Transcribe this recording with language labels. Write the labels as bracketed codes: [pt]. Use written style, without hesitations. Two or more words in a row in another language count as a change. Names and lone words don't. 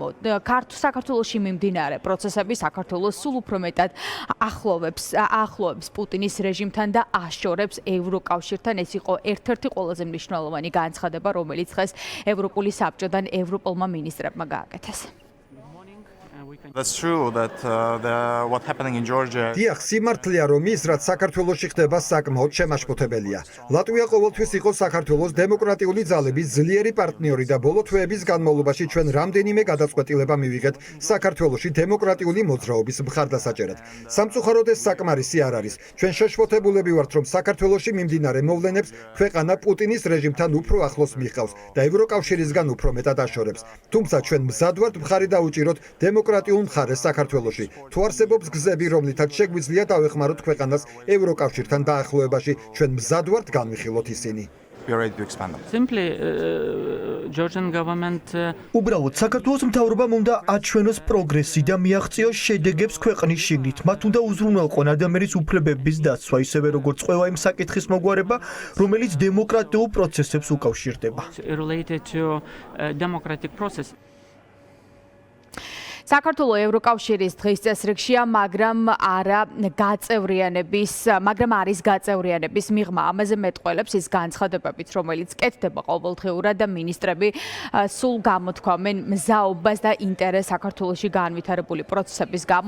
[ka] საქართველოში მიმდინარე პროცესები საქართველოს სულ უფრო მეტად ახლოვებს პუტინის რეჟიმთან და აშორებს ევროკავშირთან. ეს იყო ერთ-ერთი ყველაზე მნიშვნელოვანი განცხადება, რომელიც დღეს ევროპული საბჭოდან ევროპულმა მინისტრებმა გააკეთეს. [en] That's true that what happening in Georgia. [ka] დიახ, სიმართლეა, რომ ის, რაც საქართველოში ხდება, საკმაოდ შემაშფოთებელია. ლატვია ყოველთვის იყო საქართველოს დემოკრატიული ძალების ძლიერი პარტნიორი და ბოლო თვეების განმავლობაში ჩვენ რამდენიმე გადაწყვეტილება მივიღეთ საქართველოში დემოკრატიული მოძრაობის მხარდასაჭერად. სამწუხაროდ ეს საკმარისი არ არის. ჩვენ შეშფოთებულები ვართ, რომ საქართველოში მიმდინარე მოვლენებს ქვეყანა პუტინის რეჟიმთან უფრო ახლოს მიხავს და ევროკავშირისგან უფრო მეტად აშორებს. თუმცა ჩვენ მზად ვართ მხარი დაუჭიროთ დემოკრატიულ მხარეს საქართველოში. თუ არსებობს გზები, რომლითაც შეგვიძლია დავეხმაროთ ქვეყანას ევროკავშირთან დაახლოებაში, ჩვენ მზად ვართ განვიხილოთ ისინი. [en] We are ready to expand them. Simply, Georgian government [ka] უბრალოდ საქართველოს მთავრობამ უნდა აჩვენოს პროგრესი და მიაღწიოს შედეგებს ქვეყნის შიგნით. მათ უნდა უზრუნველყონ ადამიანის უფლებების დაცვა, ისევე როგორც ყველა იმ საკითხის მოგვარება, რომელიც დემოკრატიულ პროცესებს უკავშირდება. [en] related to democratic process. [ka] საქართველოს ევროკავშირის დღის წესრიგშია, მაგრამ არის გაწევრიანების მიღმა. ამაზე მეტყველებს ის განცხადებებით, რომელიც კეთდება ყოველდღიურად და მინისტრები სულ გამოთქვამენ მზაობას და ინტერესს საქართველოში განვითარებული პროცესების გამო.